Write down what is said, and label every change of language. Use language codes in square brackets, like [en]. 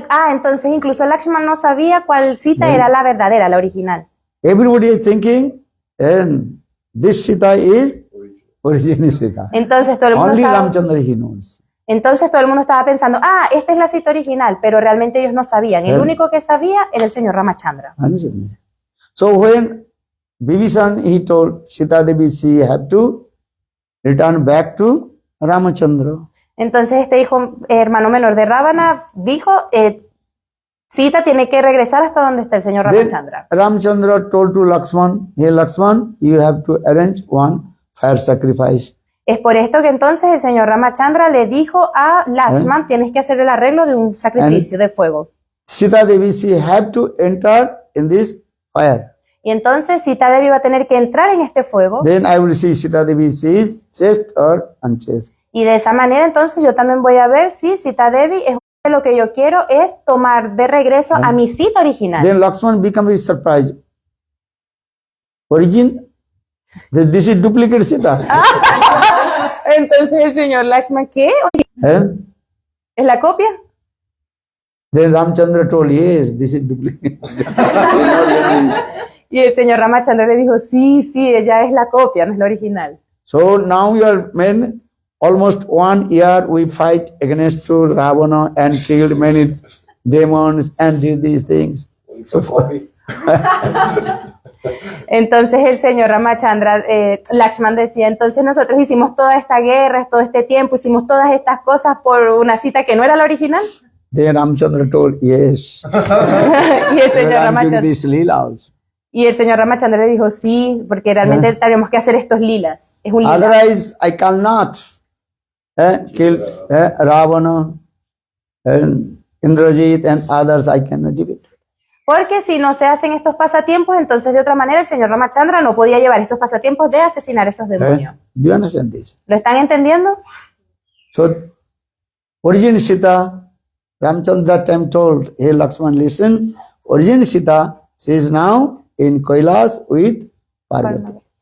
[es] Entonces incluso Lakshman no sabía cuál Sita era la verdadera, la original. [en] Everybody is thinking, and this Sita is original Sita. [es] Entonces todo el mundo [en] Only [es] estaba, [en] Ramchandra he knows. [es] entonces todo el mundo estaba pensando, esta es la Sita original, pero realmente ellos no sabían. El único que sabía era el señor Ramachandra. [en] Understand? So when Vibhishan, he told Sita Devi, she have to return back to Ramachandra. [es] Entonces este hijo, hermano menor de Ravana, dijo, Sita tiene que regresar hasta donde está el señor [en] Then [es] Ramachandra. [en] Ramchandra told to Lakshman, hey Lakshman, you have to arrange one fire sacrifice. [es] Es por esto que entonces el señor Ramachandra le dijo a Lakshman, tienes que hacer el arreglo de un sacrificio de fuego. [en] Sita Devi, she have to enter in this fire. [es] Y entonces Sita Devi va a tener que entrar en este fuego. [en] Then I will see Sita Devi, she is chaste or unchaste. [es] Y de esa manera entonces yo también voy a ver si Sita Devi es lo que yo quiero es tomar de regreso a mi Sita original. [en] Then Lakshman become very surprised. Origin? This is duplicate Sita. [es] Entonces el señor Lakshman, ¿qué? ¿Es la copia? [en] Then Ramchandra told, yes, this is duplicate. [es] Y el señor Ramachandra le dijo, sí, ella es la copia, no es la original. [en] So now you are men, almost 1 year we fight against to Ravana and killed many demons and did these things. So [es] Entonces el señor Ramachandra, Lakshman decía, entonces nosotros hicimos toda esta guerra, todo este tiempo, hicimos todas estas cosas por una Sita que no era la original. [en] then Ramchandra told, yes, [es] Y el señor [en] I'm doing [es] Ramachandra, [en] this lila also. [es] Y el señor Ramachandra le dijo, sí, porque realmente tenemos que hacer estos lilas. Es un lila. [en] Otherwise, I cannot kill Ravana and Indrajit and others. I cannot do it. [es] Porque si no se hacen estos pasatiempos, entonces de otra manera el señor Ramachandra no podía llevar estos pasatiempos de asesinar a esos demonios. [en] Do you understand this? [es] ¿Lo están entendiendo? [en] So, origin Sita, Ramchandra that time told, hey Lakshman, listen, origin Sita, she is now in Kailas with Parvati.